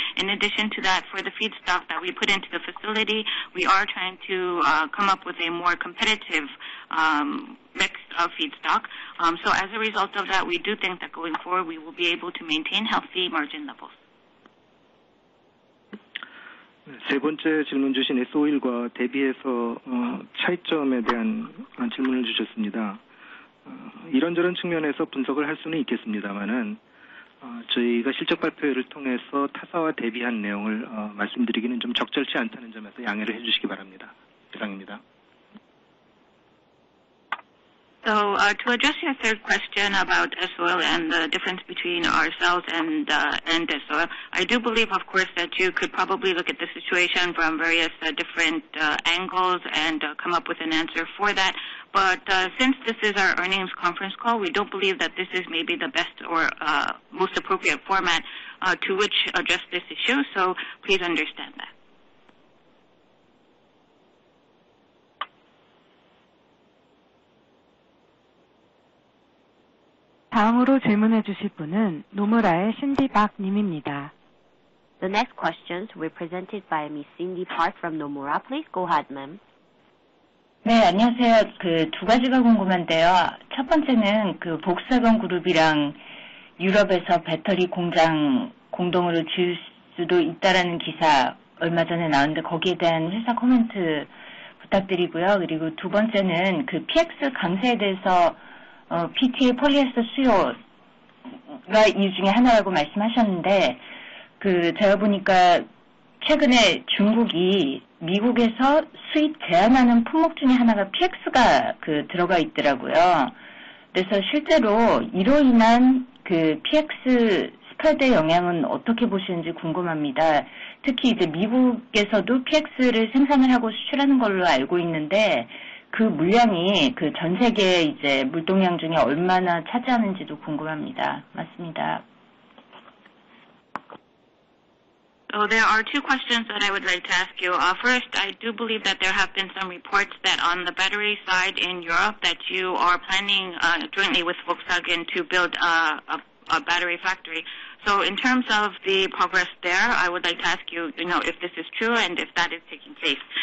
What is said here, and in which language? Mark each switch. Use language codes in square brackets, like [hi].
[en] In addition to that, for the feedstock that we put into the facility, we are trying to come up with a more competitive mix of feedstock. So as a result of that, we do think that going forward, we will be able to maintain healthy margin levels. [ko] 세 번째 질문 주신 S오일과 대비해서 차이점에 대한 질문을 주셨습니다. 이런저런 측면에서 분석을 할 수는 있겠습니다만은 저희가 실적 발표회를 통해서 타사와 대비한 내용을 말씀드리기는 좀 적절치 않다는 점에서 양해를 해주시기 바랍니다. 이상입니다. [en] So to address your third question about S-Oil and the difference between ourselves and S-Oil, I do believe, of course, that you could probably look at the situation from various different angles and come up with an answer for that. But since this is our earnings conference call, we don't believe that this is maybe the best or most appropriate format to which address this issue. So please understand that. [ko] 다음으로 질문해 주실 분은 노무라의 신디 박 님입니다. [en] The next questions were presented by Ms. Cindy Park from Nomura. Please go ahead, ma'am. [ko] 네, 안녕하세요. 두 가지가 궁금한데요. 첫 번째는 복사건 그룹이랑 유럽에서 배터리 공장 공동으로 지을 수도 있다라는 기사 얼마 전에 나왔는데 거기에 대한 회사 코멘트 부탁드리고요. 그리고 두 번째는 PX 강세에 대해서 PTA 폴리에스터 수요가 이유 중에 하나라고 말씀하셨는데 제가 보니까 최근에 중국이 미국에서 수입 제한하는 품목 중에 하나가 PX가 들어가 있더라고요. 그래서 실제로 이로 인한 PX 스프레드의 영향은 어떻게 보시는지 궁금합니다. 특히 이제 미국에서도 PX를 생산을 하고 수출하는 걸로 알고 있는데 그 물량이 전 세계 이제 물동량 중에 얼마나 차지하는지도 궁금합니다. 맞습니다. [en] So there are two questions that I would like to ask you. First, I do believe that there have been some reports that on the battery side in Europe that you are planning jointly with Volkswagen to build a battery factory. So in terms of the progress there, I would like to ask you, if this is true and if that is taking place.